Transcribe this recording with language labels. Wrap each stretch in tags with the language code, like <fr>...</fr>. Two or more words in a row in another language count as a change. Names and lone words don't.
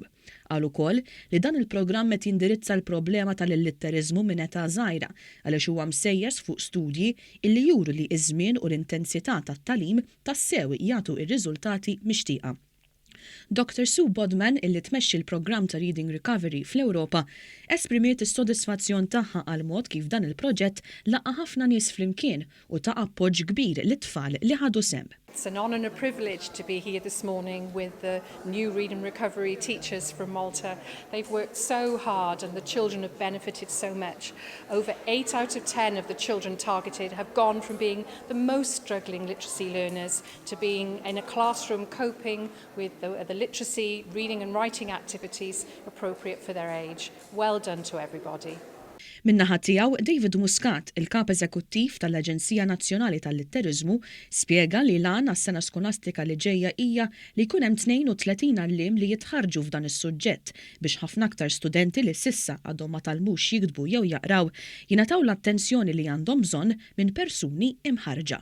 <mt>Qal ukoll li dan il-programm qed jindirizza l-problema tal-litteriżmu minn età żgħira għaliex huwa msejjes fuq studji illi juru li iż-żmien u l-intensità tat-tagħlim tassew jagħtu r-riżultati mixtieqa. Dr. Sue Bodman, illi tmexxi l-programm ta' Reading Recovery fl-Ewropa, esprimiet is-sodisfazzjon tagħha għal mod kif dan il-proġett laqa' ħafna nies flimkien u ta' appoġġ kbir lit-tfal li ħadu sehem.</mt> <en>It's an honour and a privilege to be here this morning with the new Reading Recovery teachers from Malta. They've worked so hard and the children have benefited so much. Over 8 out of 10 of the children targeted have gone from being the most struggling literacy learners to being in a classroom coping with the literacy, reading and writing activities appropriate for their age. Well done to everybody.</en> <mt>Min-naħa tiegħu David Muscat, il-kap eżekuttiv tal-Aġenzija Nazzjonali tal-Litteriżmu, spjega li l-għan għas-sena skolastika li ġejja hija li jkun hemm 32 għalliem li jitħarġu f'dan is-suġġett biex ħafna aktar studenti li s'issa għadhom ma talmux jiktbu jew jaqraw jingħataw l-attenzjoni li għandhom bżonn minn persuni imħarġa.</mt>